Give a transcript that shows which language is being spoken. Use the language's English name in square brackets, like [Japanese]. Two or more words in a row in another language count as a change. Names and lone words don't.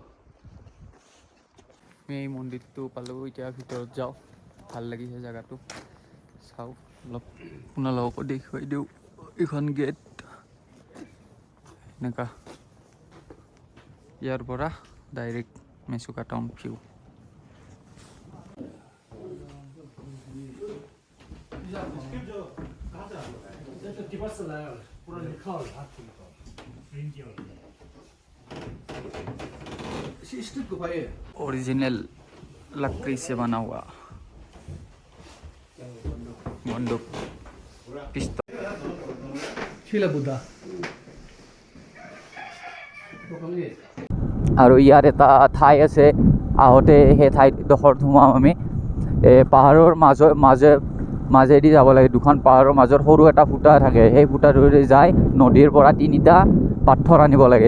[Assamese] আমি এই মন্দিৰটো পালোঁ, এতিয়া ভিতৰত যাওঁ। ভাল লাগিছে জেগাটো, চাওঁ অলপ আপোনালোককো দেখুৱাই দিওঁ। এইখন গেট এনেকুৱা, ইয়াৰ পৰা ডাইৰেক্ট মেচুকা [English] town view. [Hindi] ओरिजिनल लकड़ी से बना हुआ बंदूक, पिस्तौल। [Assamese] আৰু ইয়াৰ এটা ঠাই আছে, আহোঁতে সেই ঠাইডোখৰত সোমাম আমি। পাহাৰৰ মাজেদি যাব লাগে। দুখন পাহাৰৰ মাজত সৰু এটা ফুটা থাকে, সেই ফুটাটোৰে যাই নদীৰ পৰা 3টা পাথৰ আনিব লাগে।